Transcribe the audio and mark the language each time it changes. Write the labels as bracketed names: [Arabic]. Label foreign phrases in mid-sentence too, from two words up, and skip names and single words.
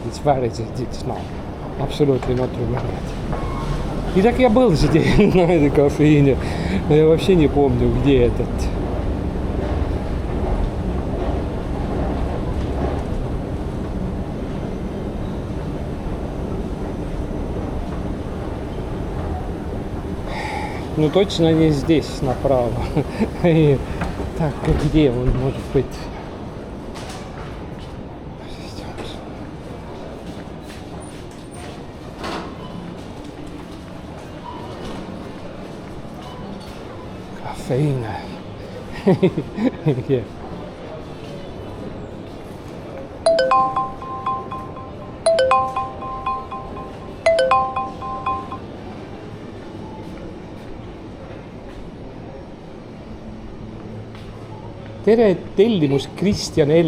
[English] It's now. Absolutely not remembered. [Russian] И так я был здесь, на этой кофейне. Но я вообще не помню, где этот. Ну точно не здесь, направо. Так, где он может быть? Кофейна. [English] Yeah. [Estonian] Tere, tellimus Kristjan L.